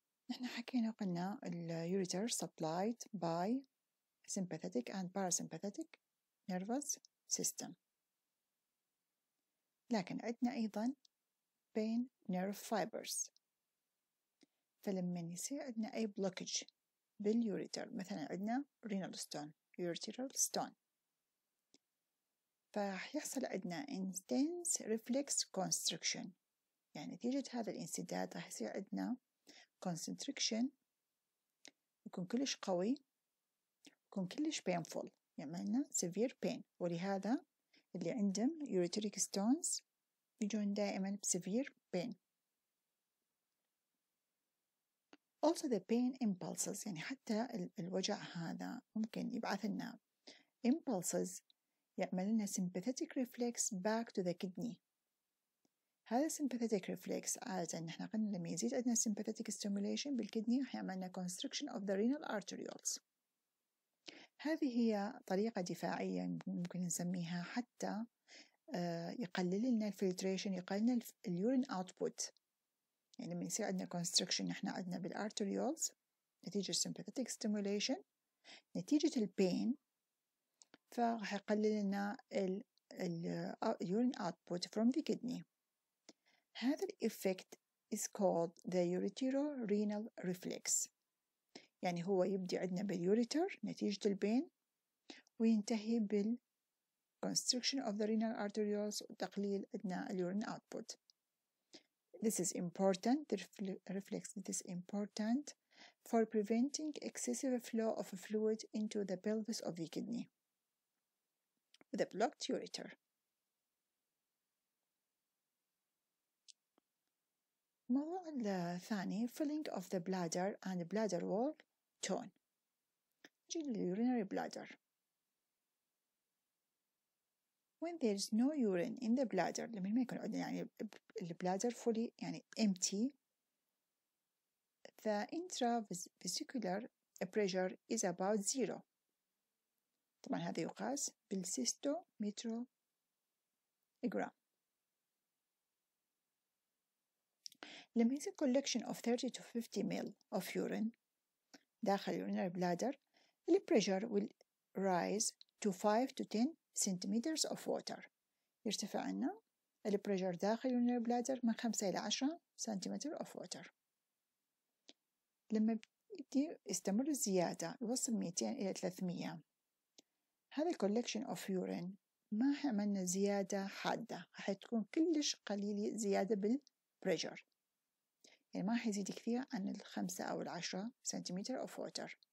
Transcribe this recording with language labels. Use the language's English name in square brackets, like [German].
[Arabic] نحن حكينا قلنا اليوريتر [English] supplied by sympathetic and parasympathetic nervous system، [Arabic] لكن عندنا أيضا [English] pain nerve fibers. [Arabic] فلما يصير عندنا أي blockage باليوريتر، مثلا عندنا renal stone ureteral stone، فراح يحصل عندنا [English] intense reflex constriction، [Arabic] يعني نتيجة هذا الانسداد راح يصير عندنا constriction يكون كلش قوي، يكون كلش painful، يعملنا severe pain. ولهذا اللي عندهم ureteric stones يجون دائما severe pain. [English] Also the pain impulses، [Arabic] يعني حتى الوجع هذا ممكن يبعث لنا [English] impulses [Arabic] يعمل لنا [English] sympathetic reflex back to the kidney. [Arabic] هذا sympathetic reflex عادة نحن قلنا لما يزيد عندنا sympathetic stimulation بالكدني راح يعمل لنا [English] constriction of the renal arterioles. [Arabic] هذه هي طريقة دفاعية ممكن نسميها حتى يقلل لنا الفلتريشن، يقلل لنا اليورين اوتبوت. يعني لما يصير عندنا كونستريكشن نحن عندنا بالارتريولز نتيجة sympathetic stimulation، نتيجة البين، فراح يقلل لنا اليورين [English] output from the kidney. [Arabic] هذا الإفكت [English] is called the Ureterorenal Reflex. [Arabic] يعني هو يبدأ عندنا باليوريتر نتيجة البين، وينتهي بال [English] constriction of the renal arterioles [Arabic] وتقليل عندنا اليورين output. [English] This is important, the reflex is important for preventing excessive flow of fluid into the pelvis of the kidney with a blocked ureter. [Arabic] الموضوع الثاني [English] filling of the bladder and bladder wall tone. [Arabic] نجي urinary bladder. [English] When there is no urine in the bladder، [Arabic] لما ما يكون عندنا يعني البلادر [English] fully يعني empty، the intravesicular pressure is about 0. [Arabic] طبعا هذا يقاس بالcystometrogram. لما يصير [English] collection of 30 to 50 ml of urine داخل urinary bladder، the pressure will rise to 5 to 10 centimeters of water. [Arabic] يرتفع عنا البريشر داخل urinary bladder من 5 إلى 10 سنتيمتر [English] of water. [Arabic] لما يستمر الزيادة يوصل 200 إلى 300، هذا collection of urine ما عملنا زيادة حادة، راح تكون كلش قليلة زيادة بالبريشر، يعني ما حيزيد كثير عن 5 أو 10 سنتيمتر [English] of water.